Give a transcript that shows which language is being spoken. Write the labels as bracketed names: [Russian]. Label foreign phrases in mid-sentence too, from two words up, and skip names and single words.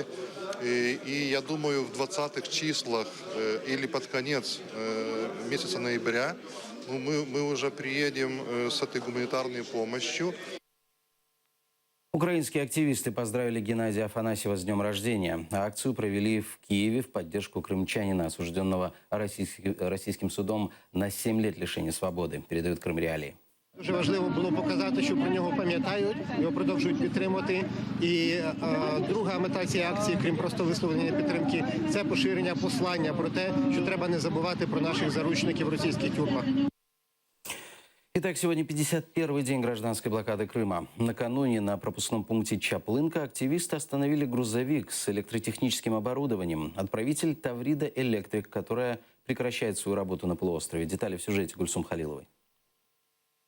[Russian] И я думаю, в 20-х числах или под конец месяца ноября мы уже приедем с этой гуманитарной помощью. Украинские активисты поздравили Геннадия Афанасьева с днем рождения. Акцию провели в Киеве в поддержку крымчанина, осужденного российским судом на 7 лет лишения свободи, передают Крим Реалії. [Ukrainian] Дуже важливо було показати, що про нього пам'ятають, його продовжують підтримувати. І друга мета цієї акції, крім просто висловлення підтримки, це поширення послання про те, що треба не забувати про наших заручників в російських тюрмах. [Russian] Итак, сегодня 51-й день гражданской блокады Крыма. Накануне на пропускном пункте Чаплынка активисты остановили грузовик с электротехническим оборудованием. Отправитель Таврида Электрик, которая прекращает свою работу на полуострове. Детали в сюжете Гульсум Халиловой.